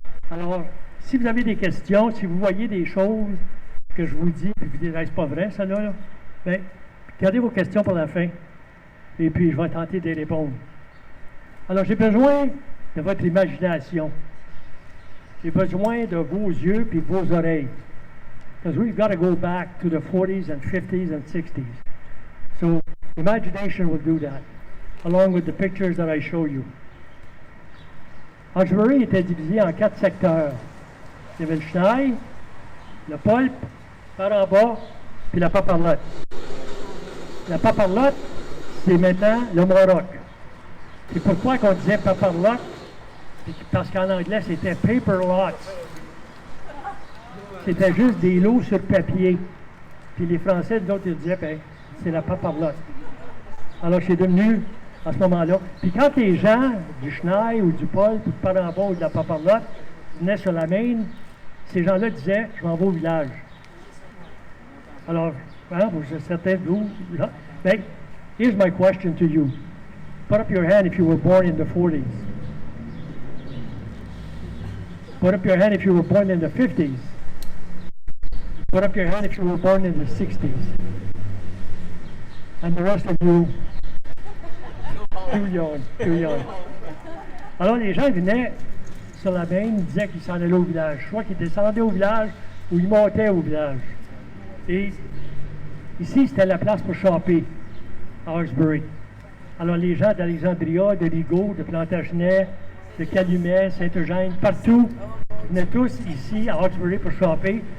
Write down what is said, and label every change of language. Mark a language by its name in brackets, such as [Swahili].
[French] Alors, si vous avez des questions, si vous voyez des choses que je vous dis, puis vous dites, c'est pas vrai, ça, là, bien, gardez vos questions pour la fin, et puis je vais tenter de les répondre. Alors, j'ai besoin de votre imagination. J'ai besoin de vos yeux et de vos oreilles. [English] Because we've got to go back to the 40s and 50s and 60s. So, imagination will do that, along with the pictures that I show you. [French] Hawkesbury était divisé en 4 secteurs. Il y avait le Chenail, le Poulpe, par en bas, puis la Paparlotte. La Paparlotte, c'est maintenant le Moroc. C'est pourquoi qu'on disait Paparlotte, parce qu'en anglais, c'était paper lots. C'était juste des lots sur papier. Puis les Français, d'autres, ils disaient, ben, c'est la Paparlotte. Alors, c'est devenu, à ce moment-là. Puis quand les gens du Chenail ou du Poulpe ou de par en bas ou de la Paparlotte venaient sur la Maine, ces gens-là disaient, je m'en vais au village. Alors, hein, vous êtes certains d'où? [English] Ben, here's my question to you. Put up your hand if you were born in the 40s. Put up your hand if you were born in the 50s. Put up your hand if you were born in the 60s. And the rest of you, too young. [French] Alors, les gens venaient sur la Maine, ils disaient qu'ils s'en allaient au village. Soit qu'ils descendaient au village ou ils montaient au village. Et ici, c'était la place pour choper à Hawkesbury. Alors, les gens d'Alexandria, de Rigaud, de Plantagenet, de Calumet, Saint-Eugène, partout, venaient tous ici à Hawkesbury pour choper.